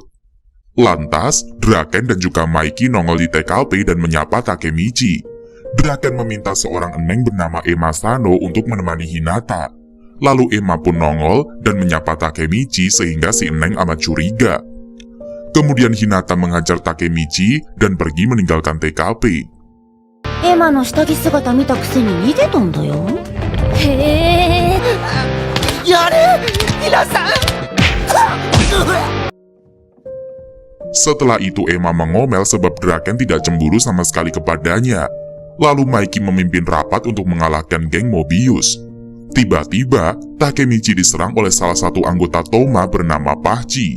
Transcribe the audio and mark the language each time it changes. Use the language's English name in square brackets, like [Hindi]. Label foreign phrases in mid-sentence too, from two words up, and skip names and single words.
[Indonesian] Lantas, Draken dan juga Maiki nongol di TKP dan menyapa Takemichi. Draken meminta seorang eneng bernama Emma Sano untuk menemani Hinata. Lalu Emma pun nongol dan menyapa Takemichi sehingga si eneng amat curiga. Kemudian Hinata menghajar Takemichi dan pergi meninggalkan TKP. [Japanese] エマの下着姿見たくせに逃げたんだよ。へえ。やれ皆さん。 [Indonesian] Setelah itu Emma mengomel sebab Draken tidak cemburu sama sekali kepadanya. Lalu Maiki memimpin rapat untuk mengalahkan geng Mobius. Tiba-tiba, Takemichi diserang oleh salah satu anggota Toma bernama Pachi.